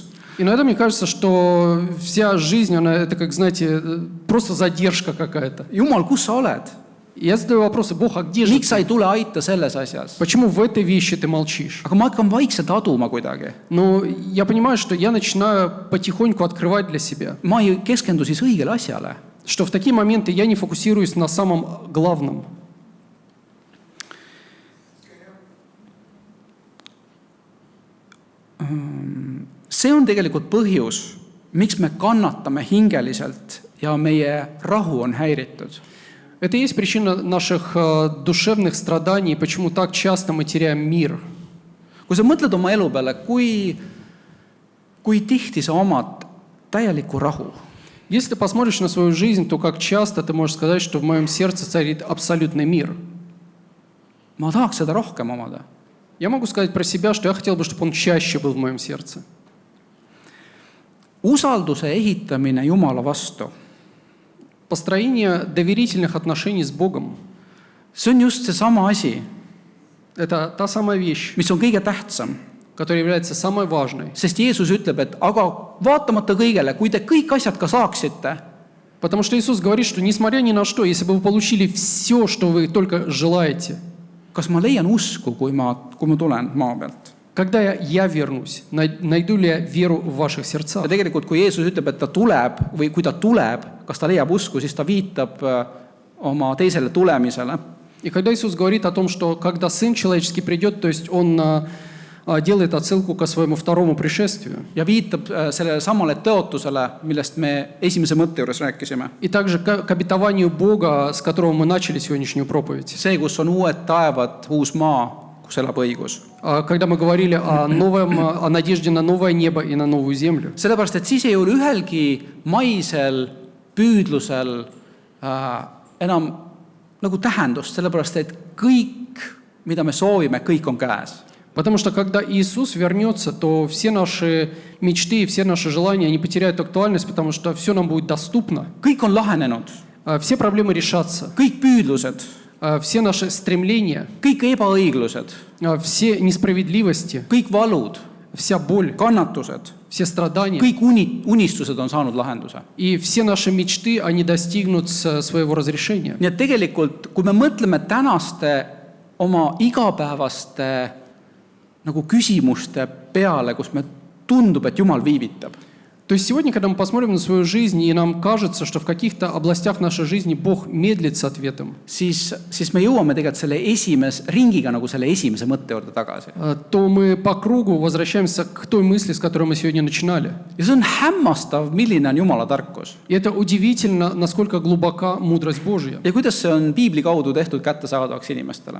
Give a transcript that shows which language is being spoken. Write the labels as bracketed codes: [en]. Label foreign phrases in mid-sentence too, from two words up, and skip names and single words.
[ru] Иногда мне кажется, что вся жизнь, она это, как, знаете, просто задержка какая-то. [et] Jumal, kus sa oled? [ru] И я задаю вопросы: Бог, а где же [et] Miks sa [ru] ты? [et] ei tule aita selles asjas? [ru] Почему в этой вещи ты молчишь? [et] Aga ma hakkan vaikselt aduma kuidagi. [ru] Но я понимаю, что я начинаю потихоньку открывать для себя, [et] Ma ei keskendu siis õigele asjale. [ru] что в такие моменты я не фокусируюсь на самом главном. [et] See on tegelikult põhjus, miks me kannatame hingeliselt ja meie rahu on häiritud. [ru] Это и есть причина наших душевных страданий, почему так часто мы теряем мир. [et] Kui sa mõtled oma elu peale, kui tihti sa omad täielikku rahu, [ru] Если ты посмотришь на свою жизнь, то как часто ты можешь сказать, что в моем сердце царит абсолютный мир. [et] ma tahaks seda rohkem omada. [ru] Я могу сказать про себя, что я хотел бы, чтобы он чаще был в моем сердце. [et] Usalduse ehitamine Jumala vastu, [ru] Построение доверительных отношений с Богом [et] see on just seesama asi, – [ru] это та самая вещь, [et] mis on kõige tähtsam. [ru] которая является самой важной. [et] Sest Jeesus ütleb, et aga vaatamata kõigele, kui te kõik asjad ka saaksite, [ru] Потому что Иисус говорит, что несмотря ни на что, если бы вы получили все, что вы только желаете, [et] kas ma leian usku, kui ma tulen maa pealt? [ru] когда я вернусь, найду ли я веру в ваших сердцах? [et] Ja tegelikult, kui Jeesus ütleb, et ta tuleb või kui ta tuleb, kas ta leiab usku, siis ta viitab oma teisele tulemisele. [ru] И когда Иисус говорит о том, что когда Сын Человеческий придет, то есть Он делает отсылку ко своему второму пришествию. [et] Ja viitab sellele samale tõotusele, millest me esimese mõtte juures rääkisime. [ru] И также к обетованию Бога, с которого мы начали сегодняшнюю проповедь. [et] See, kus on uued taevad, uus maa, kus elab õigus. [ru] Когда мы говорили о надежде на новое небо и на новую землю. [et] Sellepärast, et siis ei ole ühelgi maisel püüdlusel enam nagu tähendust, sellepärast, et kõik, mida me soovime, kõik on käes. [ru] Потому что когда Иисус вернется, то все наши мечты и все наши желания, они потеряют актуальность, потому что все нам будет доступно. [et] Kõik on lahenenud, [ru] Все проблемы решатся. [et] kõik püüdlused, [ru] Все наши стремления, [et] kõik ebaõiglused, [ru] все несправедливости, [et] kõik valud, [ru] вся боль, [et] kannatused, [ru] все страдания [et] kõik unistused on saanud lahenduse. [ru] и все наши мечты, они достигнут своего разрешения. [et] Nii et tegelikult, kui me mõtleme tänaste oma igapäevaste nagu küsimuste peale, kus me tundub, et Jumal viivitab, [ru] То есть сегодня, когда мы посмотрим на свою жизнь, и нам кажется, что в каких-то областях нашей жизни Бог медлит с ответом, [et] siis me jõuame tegelikult selle ringiga nagu selle esimese mõtte juurde tagasi. [ru] то мы по кругу возвращаемся к той мысли, с которой мы сегодня начинали. [et] Ja see on hämmastav, milline on Jumala tarkus. [ru] И это удивительно, насколько глубока мудрость Божья. [et] Ja kuidas see on piibli kaudu tehtud kättesaadavaks inimestele.